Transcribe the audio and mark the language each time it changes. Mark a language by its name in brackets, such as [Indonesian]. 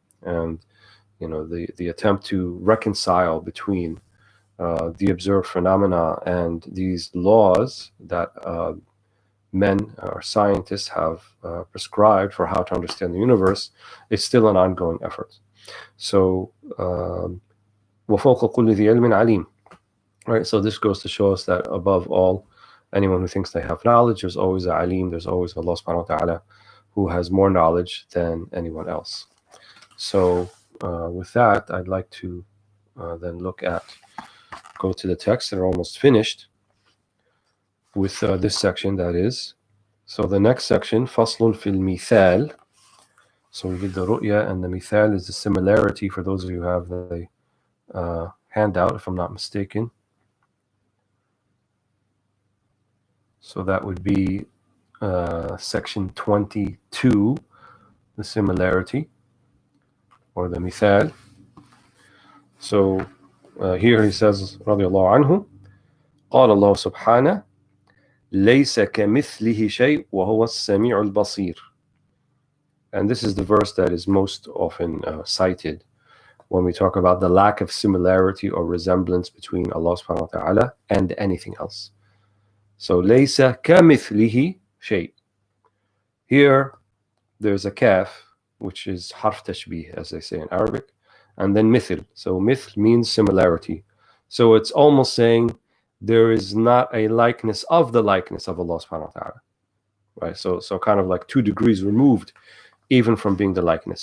[English] And the attempt to reconcile between the observed phenomena and these laws that men or scientists have prescribed for how to understand the universe is still an ongoing effort. So, [Arabic] وَفَوْقَ كُلِّ ذِي عِلْمٍ عَلِيمٍ. [English] Right, so this goes to show us that above all, anyone who thinks they have knowledge, there's always a alim, there's always Allah subhanahu wa ta'ala who has more knowledge than anyone else. So with that, I'd like to then go to the text, and we're almost finished with this section, that is. So the next section, [Arabic] فَصْلٌ فِي الْمِثَالِ. [English] So we did the ru'ya, and the mithal is the similarity, for those of you who have the handout, if I'm not mistaken. So that would be section 22, the similarity, or the mithal. So here he says, [Arabic] رضي الله عنه, قال الله سبحانه, ليس كمثله شيء وهو السميع البصير. [English] And this is the verse that is most often cited when we talk about the lack of similarity or resemblance between Allah subhanahu wa ta'ala and anything else. So, [Arabic] لَيْسَ كَمِثْلِهِ شَيْءٍ. [English] Here, there's a kaf, which is harf tashbih, as they say in Arabic, and then mithl. So, mithl means similarity. So, it's almost saying there is not a likeness of the likeness of Allah subhanahu wa ta'ala. Right? So kind of like 2 degrees removed, even from being the likeness.